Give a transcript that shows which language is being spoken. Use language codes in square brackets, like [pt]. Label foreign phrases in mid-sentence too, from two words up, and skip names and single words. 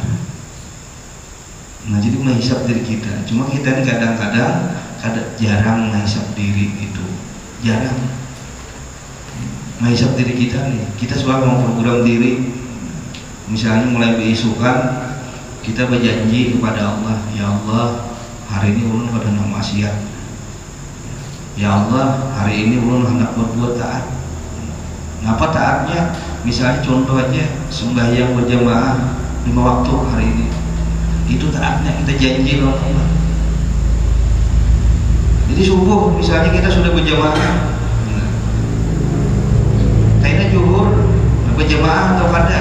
[bjn] Nah, jadi menghisab diri kita. Cuma kita ini kadang-kadang jarang menghisab diri itu, jarang menghisab diri kita nih. Kita selalu memprogram diri. Misalnya mulai beisukan kita berjanji kepada Allah, ya Allah, hari ini ulun pada nama maksiat. Ya Allah, hari ini ulun hendak berbuat taat. Ngapa taatnya? Misalnya contoh aja, sembahyang berjamaah 5 waktu hari ini. Itu taatnya, kita janji sama Allah. Jadi subuh misalnya kita sudah berjamaah, kayaknya zuhur berjamaah atau kada.